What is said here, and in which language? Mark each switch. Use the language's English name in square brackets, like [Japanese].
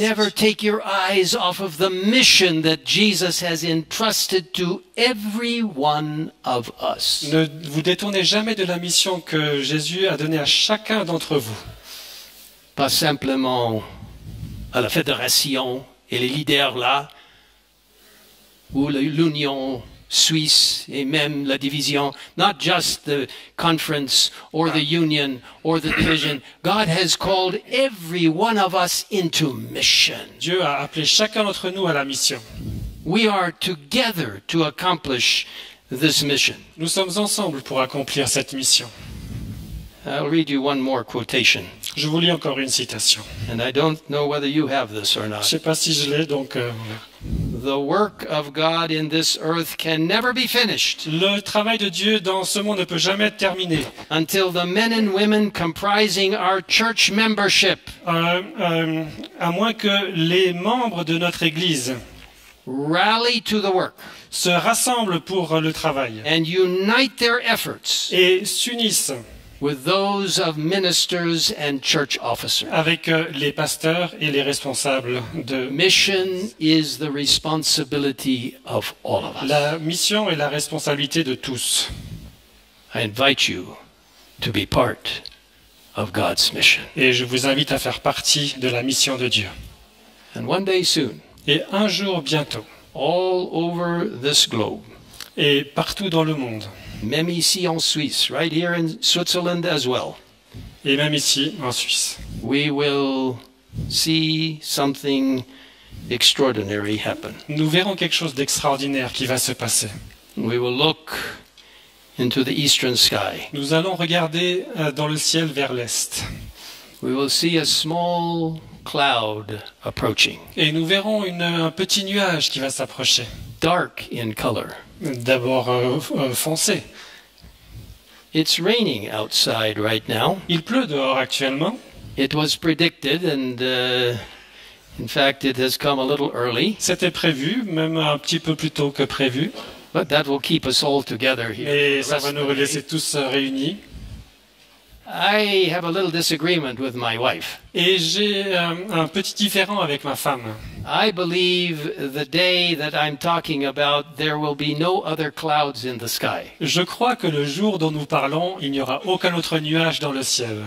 [English] Never take your eyes off of the mission that Jesus has entrusted to every one of us. [French] Ne vous détournez jamais de la mission que Jésus a donnée à chacun d'entre vous. Pas simplement à la fédération et les leaders là, ou l'Union suisse et même la division, [English] not just the conference or the union or the division. God has called every one of us into mission. [French] Dieu a appelé chacun d'entre nous à la mission. [English] We are together to accomplish this mission. [French] Nous sommes ensemble pour accomplir cette mission. [English] I'll read you one more quotation, [French] Je vous lis encore une citation. [English] and I don't know whether you have this or [French] Je ne [English] not. [French] sais pas si je l'ai, donc [English] The work of God in this earth can never be finished [French] le travail de Dieu dans ce monde ne peut jamais être terminé. [English] until the men and women comprising our church membership [French] À moins que les membres de notre Église [English] rally to the work [French] se rassemblent pour le travail [English] and unite their efforts [French] et s'unissent [English] with those of ministers and church officers. [French] avec les pasteurs et les responsables de [English] Mission is the responsibility of all of us. [French] la mission et la responsabilité de tous. [English] I invite you to be part of God's mission. [French] Et je vous invite à faire partie de la mission de Dieu. [English] And one day soon, [French] Et un jour bientôt, [English] all over this globe, [French] et partout dans le monde, même ici en Suisse, [English] right here in Switzerland as well, [French] et même ici en Suisse, [English] we will see something extraordinary happen. [French] nous verrons quelque chose d'extraordinaire qui va se passer. [English] We will look into the eastern sky. [French] Nous allons regarder dans le ciel vers l'est. [English] We will see a small cloud approaching, [French] Et nous verrons un petit nuage qui va s'approcher. [English] dark in color. [French] D'abord foncé. [English] It's raining outside right now. [French] Il pleut dehors actuellement. [English] It was predicted, and in fact, it has come a little early, [French] C'était prévu, même un petit peu plus tôt que prévu. [English] but that will keep us all together here. [French] Et [English] for the [French] ça [English] rest [French] va [English] of [French] nous [English] the day. [French] laisser tous réunis. [English] I have a little disagreement with my wife. [French] Et j'ai un petit différend avec ma femme. [English] I believe the day that I'm talking about, there will be no other clouds in the sky. [French] Je crois que le jour dont nous parlons, il n'y aura aucun autre nuage dans le ciel.